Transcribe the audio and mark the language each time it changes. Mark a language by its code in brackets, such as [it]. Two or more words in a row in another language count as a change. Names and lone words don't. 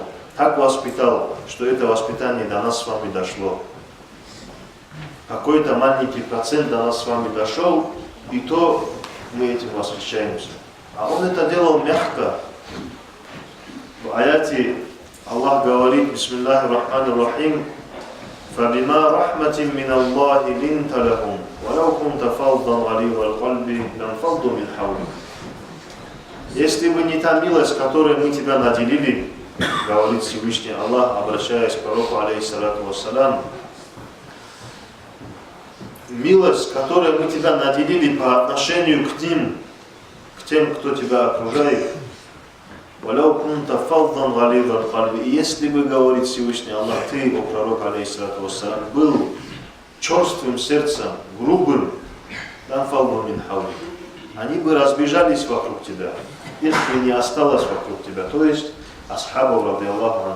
[ru] Так воспитал, что это воспитание до нас с вами дошло. Какой-то маленький процент до нас с вами дошел, и то мы этим восхищаемся. А он это делал мягко. В аяте Аллах говорит: [ar] بسم الله الرحمن الرحيم, فَبِمَا رَحْمَةٍ مِّنَ اللَّهِ لِنْتَ لَهُمْ وَلَوْ كُنْتَ فَظًّا غَلِيظَ الْقَلْبِ لَانفَضُّوا مِنْ حَوْلِكَ. [ru] Если бы не та милость, которой мы тебя наделили, говорит Всевышний Аллах, обращаясь к пророку, [ar] عليه الصلاة والسلام, [ru] милость, которой мы тебя наделили по отношению к ним, к тем, кто тебя окружает, и если бы, говорит Всевышний Аллах, ты, о пророк, [ar] عليه الصلاة والسلام, [ru] был черствым сердцем, грубым, они бы разбежались вокруг тебя, их бы не осталось вокруг тебя, то есть асхабов, [ar] رضي الله عنه.